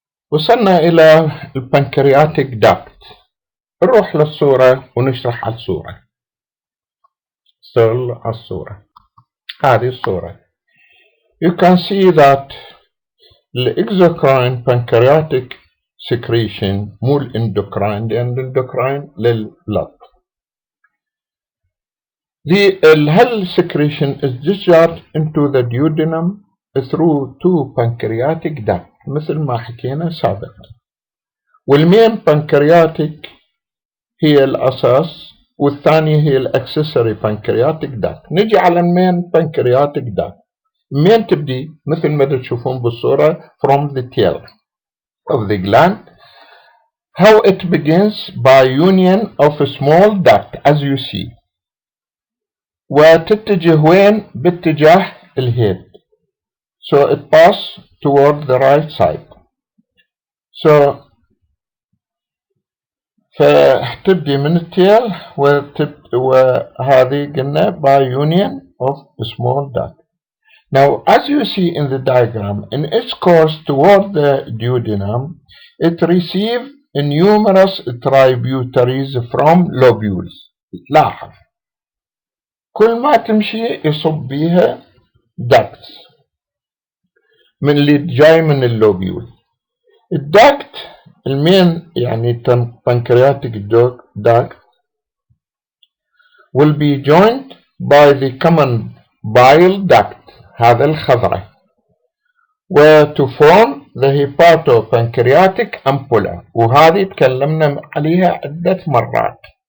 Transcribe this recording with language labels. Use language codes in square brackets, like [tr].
[ar] وصلنا إلى البنكرياتيك داكت. نروح للصورة ونشرح على الصورة. صل على الصورة. هذه الصورة. [en] You can see that [ar] الإكزوكراين pancreatic secretion مو الإندوكراين، لأن الإندوكراين للبلد. [en] The HEL secretion is discharged into the duodenum through two pancreatic ducts [ar] مثل ما حكينا سابقا. والمين بانكرياتيك هي الأساس والثانية هي الأكسسوري بانكرياتيك داكت. نجي على المين بانكرياتيك داكت. المين تبدي مثل ما تشوفون بالصورة [en] from the tail of the gland. How it begins by union of a small duct as you see. [ar] وتتجه وين؟ باتجاه الهيد. [en] So it passes toward the right side. So [ar] فتبدي من التيل وهذه قلنا [en] by union of a small duct. Now as you see in the diagram, in its course toward the duodenum, it receives numerous tributaries from lobules. [ar] لاحظ كل ما تمشي يصب بيها ducts من اللي جاي من اللوبيول. الداكت المين يعني [en] pancreatic duct will be joined by the common bile duct هذا الخضرة to form the hepatopancreatic ampulla [ar] وهذه تكلمنا عليها عدة مرات.